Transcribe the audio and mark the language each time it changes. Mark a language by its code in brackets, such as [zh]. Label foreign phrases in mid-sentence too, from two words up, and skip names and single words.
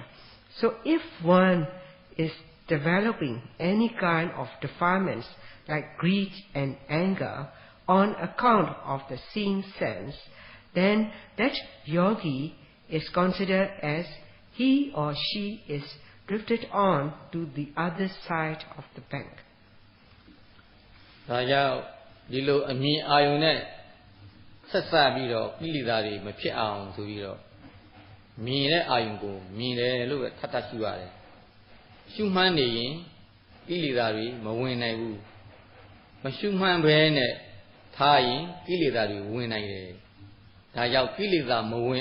[en] So if one is developing any kind of defilements like greed and anger on account of the seeing sense, then that yogi is considered as he or she is drifted on to the other side of the bank. [my] ဒါကြောင့်ဒီလိုအမြင်အာရုံနဲ့ဆက်စပ်ပြီးတော့ကိလေသာတွေမဖြစ်အောင်ဆိုပြီးတော့မြင်တဲ့အာရုံကိုမြင်တယ်လို့ပဲထပ်ထပ်ရှုရတယ်။ရှုမှန်း နေရင်ကိလေသာတွေမဝင်နိုင်ဘူး။မရှုမှန်းဘဲနဲ့ထားရင်ကိလေသာတွေဝင်နိုင်တယ်။ဒါကြောင့်ကိလေသာမဝင်